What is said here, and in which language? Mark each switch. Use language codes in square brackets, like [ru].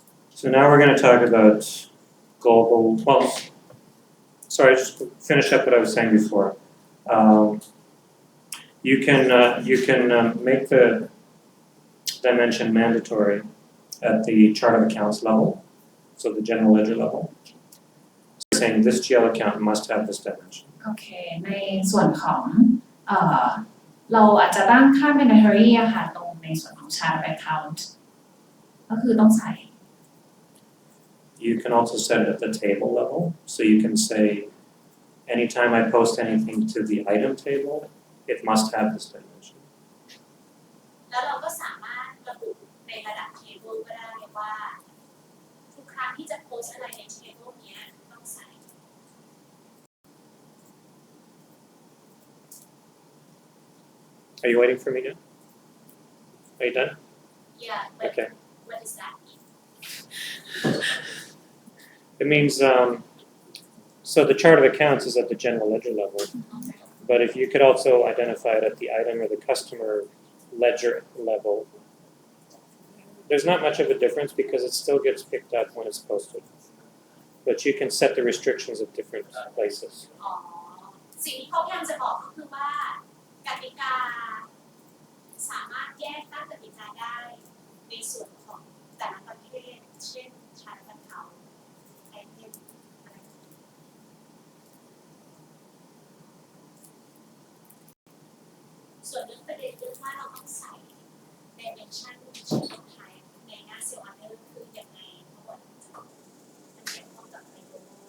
[en] So now we're going to talk about global, well, sorry, just to finish up what I was saying before. You can make the dimension mandatory at the chart of accounts level, so the general ledger level. Saying this GL account must have this dimension. [th] โอเคในส่วนของเราอาจจะตั้งค่า mandatory อะค่ะตรงในส่วนของ chart of account ก็คือต้องใส่ [en] You can also set it at the table level, so you can say anytime I post anything to the item table, it must have this dimension. [th] แล้วเราก็สามารถระบุในระดับ table ก็ได้ว่าทุกครั้งที่จะโพสอะไรใน table เนี้ยต้องใส่ [en] Are you waiting for me now? Are you done? Yeah, but Okay. what does that mean? It means, so the chart of accounts is at the general ledger level, but if you could also identify it at the item or the customer ledger level, there's not much of a difference because it still gets picked up when it's posted. But you can set the restrictions at different places. [th] อ๋อสิ่งที่เขาพยายามจะบอกก็คือว่ากติกาสามารถแยกตั้งกติกาได้ในส่วนของแต่ละประเภทเช่นชาร์ตบรรเทาไอเทมอะไรส่วนเรื่องประเด็นเรื่องว่าเราต้องใส่ dimension ชิ้นสุดท้ายในหน้าเซลล์ออเดอร์คือยังไงทั้งหมดมันเกี่ยวข้องกับอะไรบ้าง